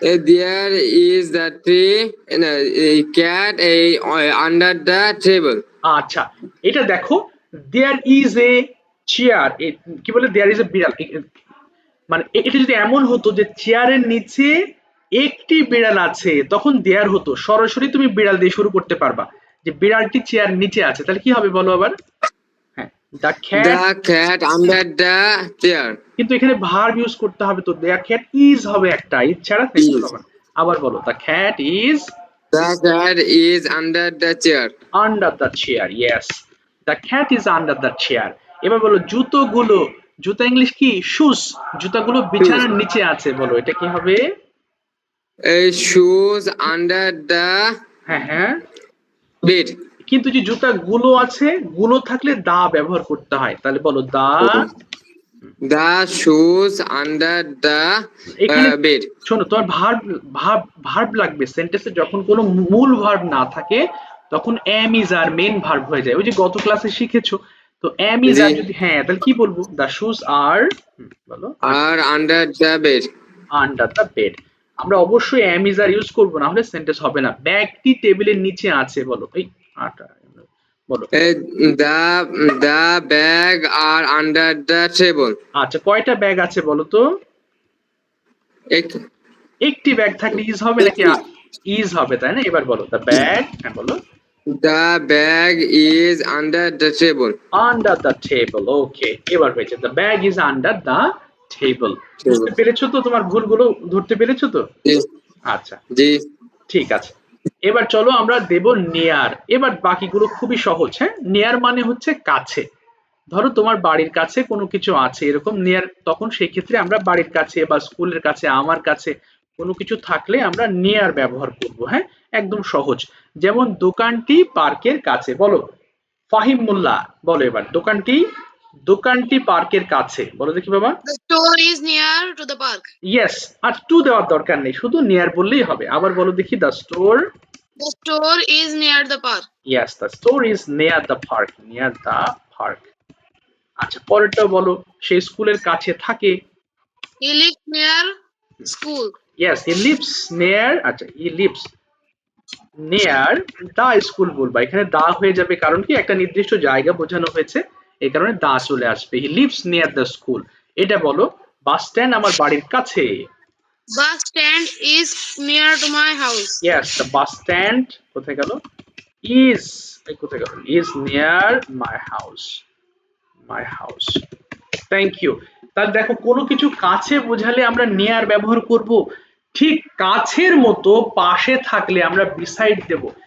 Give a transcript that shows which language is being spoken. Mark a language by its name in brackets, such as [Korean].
[English] There is the tree, a cat under the table. [Bangla] আচ্ছা, এটা দেখো, [English] there is a chair, [Bangla] কি বলে, দেয়ার ইজ এ বিড়াল, মানে এটা যদি এমন হতো যে চেয়ারের নিচে একটি বিড়াল আছে, তখন দেয়ার হতো, সরাসরি তুমি বিড়াল দিয়ে শুরু করতে পারবা, যে বিড়ালটি চেয়ার নিচে আছে, তাহলে কি হবে বলো আবার। [English] হ্যাঁ, the cat. The cat under the chair. [Bangla] কিন্তু এখানে ভার্ব ইউজ করতে হবে, তো [English] there cat is [Bangla] হবে একটা, ইজ ছাড়া নেক্সট [English] Is. [Bangla] হবে না। আবার বলো, [English] The cat is The cat is under the chair. Under the chair. Yes, the cat is under the chair. [Bangla] এবার বলো, জুতোগুলো, জুতা ইংলিশ কি, শুজ, জুতাগুলো বিছানার নিচে আছে, বলো এটা কি হবে। [English] Shoes under the [Bangla] হ্যাঁ হ্যাঁ, [English] bed. [Bangla] কিন্তু যে জুতাগুলো আছে, গুলো থাকলে দা ব্যবহার করতে হয়, তাহলে বলো দা। [English] The shoes under the [Bangla] এখানে [English] bed. [Bangla] শোনো, তোমার ভার্ব ভার্ব ভার্ব লাগবে সেন্টেন্সে, যখন কোনো মূল ভার্ব না থাকে, তখন am is আর main verb হয়ে যায়। ওই যে গত ক্লাসে শিখেছো, তো am is আর জি। যদি, হ্যাঁ, তাহলে কি বলবো, [English] the shoes are, [Bangla] বলো, [English] Are under the bed. Under the bed. [Bangla] আমরা অবশ্যই am is আর ইউজ করবো, না হলে সেন্টেন্স হবে না। ব্যাগটি টেবিলের নিচে আছে, বলো, এই আটা, বলো। [English] The bag are under the table. [Bangla] আচ্ছা, কয়টা ব্যাগ আছে বলো তো। এক- একটি ব্যাগ থাকলে ইজ হবে নাকি ইজ হবে, তাই না। এবার বলো, দ্য ব্যাগ, হ্যাঁ বলো, [English] The bag is under the table. Under the table. Okay, [Bangla] এবার হয়েছে, [English] The bag is under the table. [Bangla] বুঝতে পেরেছো তো, তোমার ভুলগুলো ধরতে পেরেছো তো। জি আচ্ছা, জি ঠিক আছে। এবার চলো আমরা দেব নেয়ার। এবার বাকিগুলো খুবই সহজ। হ্যাঁ, নেয়ার মানে হচ্ছে কাছে। ধরো তোমার বাড়ির কাছে কোনো কিছু আছে, এরকম নেয়ার, তখন সেই ক্ষেত্রে আমরা বাড়ির কাছে বা স্কুলের কাছে, আমার কাছে কোনো কিছু থাকলে আমরা নেয়ার ব্যবহার করব। হ্যাঁ, একদম সহজ। যেমন দোকানটি পার্কের কাছে, বলো ফাহিম মোল্লা, বলো এবার, দোকানটি, দোকানটি পার্কের কাছে, বলো দেখি বাবা। [English] The store is near to the park. [Bangla] Yes, আর two দেওয়ার দরকার নেই, শুধু নেয়ার বললেই হবে। আবার বলো দেখি, the store, [English] The store is near the park. Yes, the store is near the park, near the park. [Bangla] আচ্ছা, পরেরটাও বলো, সে স্কুলের কাছে থাকে। [English] He lives near school. [Bangla] Yes, he lives নেয়ার, আচ্ছা, [English] he lives near the school [Bangla] বলবা, এখানে দা হয়ে যাবে, কারণ কি একটা নির্দিষ্ট জায়গা বোঝানো হয়েছে, এই কারণে দা চলে আসবে। [English] He lives near the school. [Bangla] এটা বলো, বাস স্ট্যান্ড আমার বাড়ির কাছে। [English] Bus stand is near to my house. Yes, the bus stand [Bangla] কোথায় গেল, [English] Is, কোথায় গেল, is near my house, my house. Thank you. [Bangla] তাহলে দেখো, কোনো কিছু কাছে বোঝালে আমরা নিয়ার ব্যবহার করব, ঠিক কাছের মতো পাশে থাকলে আমরা বিসাইড দেব।